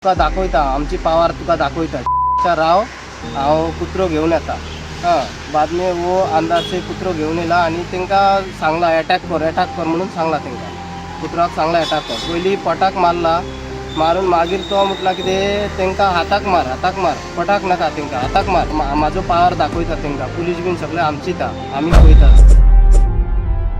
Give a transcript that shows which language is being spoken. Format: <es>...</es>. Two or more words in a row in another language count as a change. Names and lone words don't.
<kok>तुका दाखवता आमची पावर तुका दाखवता राव हांव कुत्रो घेऊन येता</kok> <hi>बाद में वो अंदाज से</hi> <kok>कुत्रो घेऊन येला आणि तेंका सांगला अटॅक कर म्हणून सांगला तेंका कुत्राक सांगला अटॅक कर पयली पटाक मारला मारून मागीर तो म्हटला की तेंका हाताक मार पटाक नाका तेंका हाताक मार माझो पावर दाखवता तेंका पुलीस बीन सगळे आमचीत आम्ही पळयतात।</kok>